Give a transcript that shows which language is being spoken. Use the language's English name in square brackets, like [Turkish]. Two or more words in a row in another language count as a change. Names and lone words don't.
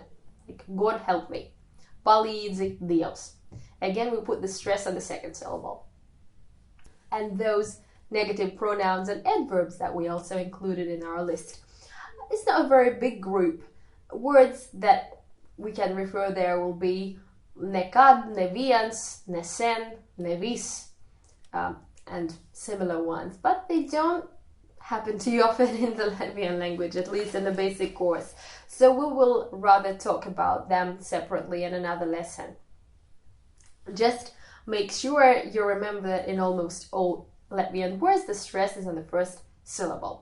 [English] Like, God help me. [Latvian] Palīdzi Dievs. [English] Again, we put the stress on the second syllable. And those negative pronouns and adverbs that we also included in our list. It's not a very big group. Words that we can refer there will be [Latvian] nekad, neviens, nesen, nevis, [English] and similar ones. But they don't happen too often in the Latvian language, at least in the basic course. So we will rather talk about them separately in another lesson. Just make sure you remember that in almost all Latvian words, the stress is on the first syllable.